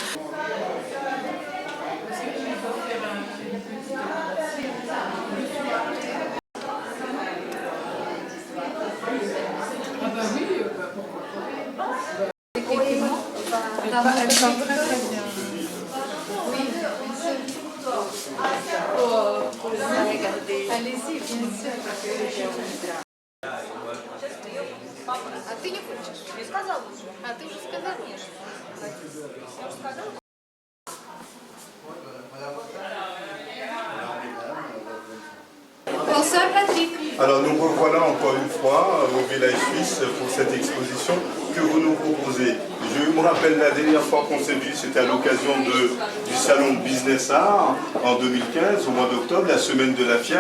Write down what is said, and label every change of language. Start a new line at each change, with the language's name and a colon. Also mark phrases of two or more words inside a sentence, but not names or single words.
French: Elle chante très très bien. Oui. Allez-y, bien sûr.
Russian: А ты не хочешь? Я сказала уже. А ты уже сказала?
French: Bonsoir Patrick. Alors nous revoilà encore une fois au village suisse pour cette exposition que vous nous proposez. Je me rappelle la dernière fois qu'on s'est vu, c'était à l'occasion du salon Business Art en 2015, au mois d'octobre, la semaine de la FIAC.